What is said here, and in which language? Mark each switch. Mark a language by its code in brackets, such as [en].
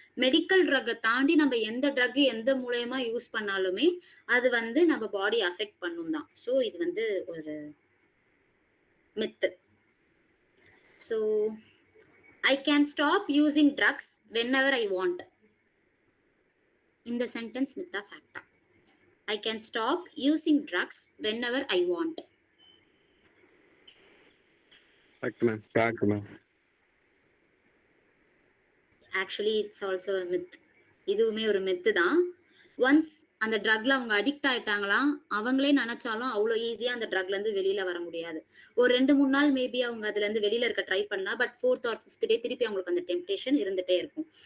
[ta] Medical ட்ரக்கை தாண்டி நம்ம எந்த ட்ரக் எந்த மூலயமா யூஸ் பண்ணாலுமே அது வந்து நம்ம பாடி அஃபெக்ட் பண்ணும் தான். ஸோ இது வந்து ஒரு Mithu. [en] So I can stop using drugs whenever I want. [ta] இந்த sentence Middha ஃபேக்டா? [en] I can stop using drugs whenever I want. Fact ma'am. Fact ma'am. Actually, it's also a myth. [ta] இதுவுமே ஒரு மித்து தான். ஒன்ஸ் அந்த ட்ரக்ல அவங்க அடிக்ட் ஆயிட்டாங்களாம், அவங்களே நினைச்சாலும் அவ்வளோ ஈஸியா அந்த ட்ரக்ல இருந்து வெளியில வர முடியாது. ஒரு 2-3 நாள் மேபி அவங்க அதுல இருந்து வெளியில இருக்க ட்ரை பண்ணலாம். பட் 4th or 5th டே திருப்பி அவங்களுக்கு அந்த டெம்ப்டேஷன் இருந்துட்டே இருக்கும்.